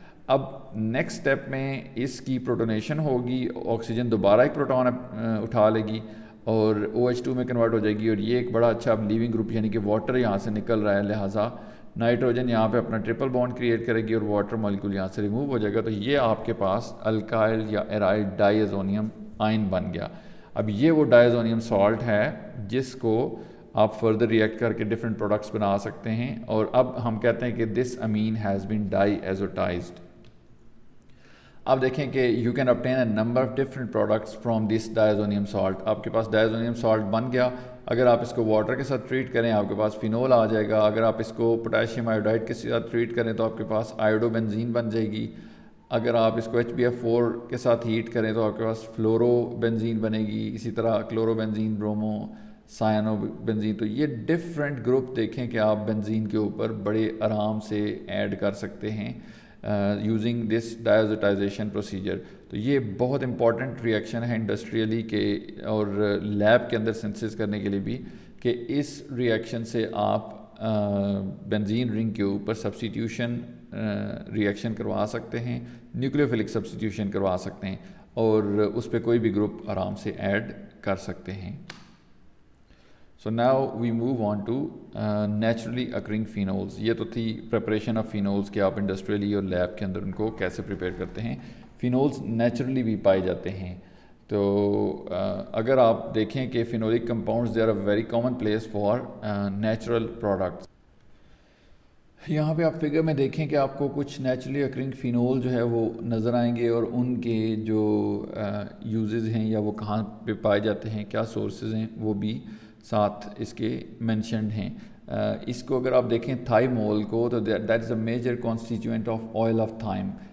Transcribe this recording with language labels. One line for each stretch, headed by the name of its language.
Urdu: اب next step میں اس کی پروٹونیشن ہوگی, آکسیجن دوبارہ ایک پروٹون اٹھا لے گی اور OH2 میں کنورٹ ہو جائے گی, اور یہ ایک بڑا اچھا لیونگ گروپ یعنی کہ واٹر یہاں سے نکل رہا ہے, لہٰذا نائٹروجن یہاں پہ اپنا ٹرپل بانڈ کریٹ کرے گی اور واٹر مالیکول یہاں سے ریموو ہو جائے گا. تو یہ آپ کے پاس الکائل یا ایرائل ڈائی ایزونیم آئن بن گیا. اب یہ وہ ڈائی ایزونیم سالٹ ہے جس کو آپ فردر ریئیکٹ کر کے ڈفرینٹ پروڈکٹس بنا سکتے ہیں, اور اب ہم کہتے ہیں کہ
English: This amine has been diazotized.
Urdu: اب دیکھیں کہ
English: You can obtain a number of different products from this diazonium salt.
Urdu: آپ کے پاس ڈائزونیم سالٹ بن گیا. اگر آپ اس کو واٹر کے ساتھ ٹریٹ کریں آپ کے پاس فینول آ جائے گا. اگر آپ اس کو پوٹاشیم آیوڈائڈ کے ساتھ ٹریٹ کریں تو آپ کے پاس آئیوڈو بنزین بن جائے گی. اگر آپ اس کو HBF4 کے ساتھ ہیٹ کریں تو آپ کے پاس فلورو بنزین بنے گی. اسی طرح کلورو بنزین, برومو, سائنو بنزین. تو یہ ڈفرینٹ گروپ دیکھیں کہ آپ بنزین کے اوپر بڑے آرام سے ایڈ کر سکتے ہیں
English: Using this diazotization procedure.
Urdu: تو یہ بہت امپورٹنٹ ریئیکشن ہے انڈسٹریلی کے اور لیب کے اندر سنتھسس کرنے کے لیے بھی, کہ اس ریئیکشن سے آپ بنزین رنگ کے اوپر سبسٹیٹیوشن ریئیکشن کروا سکتے ہیں, نیوکلیوفلک سبسٹیٹیوشن کروا سکتے ہیں اور اس پہ کوئی بھی گروپ آرام سے ایڈ کر سکتے ہیں.
English: So now we move on to naturally occurring phenols.
Urdu: یہ تو تھی
English: preparation of phenols
Urdu: کہ آپ انڈسٹریلی اور لیب کے اندر ان کو کیسے پریپیئر کرتے ہیں. phenols نیچرلی بھی پائے جاتے ہیں. تو اگر آپ دیکھیں کہ
English: phenolic compounds they are a very common place for natural products.
Urdu: یہاں پہ آپ فگر میں دیکھیں کہ آپ کو کچھ نیچرلی اکرنگ فینول جو ہے وہ نظر آئیں گے اور ان کے جو یوزز ہیں یا وہ کہاں پہ پائے جاتے ہیں, کیا سورسز ہیں, وہ بھی ساتھ اس کے مینشنڈ ہیں. اس کو اگر آپ دیکھیں تھائیمول کو تو
English: That is a major constituent of oil of thyme.